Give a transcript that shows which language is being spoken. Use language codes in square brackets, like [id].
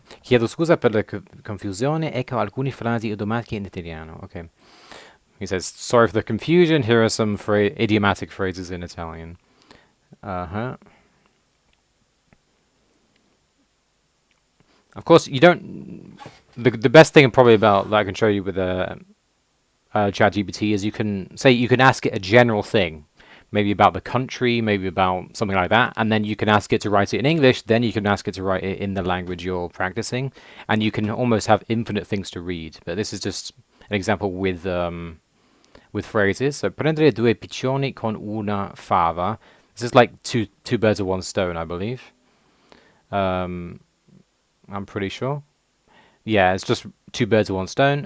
[it] Chiedo scusa per la confusione. Ecco alcune frasi idiomatiche in italiano. [en] Okay. He says, sorry for the confusion. Here are some idiomatic phrases in Italian. Uh-huh. Of course, you don't... The best thing probably about that I can show you with ChatGPT is you can ask it a general thing, maybe about the country, maybe about something like that, and then you can ask it to write it in English, then you can ask it to write it in the language you're practicing, and you can almost have infinite things to read. But this is just an example with phrases. [it] So, prendere due piccioni con una fava. [en] This is like two birds with one stone, I believe. I'm pretty sure. Yeah, it's just two birds with one stone.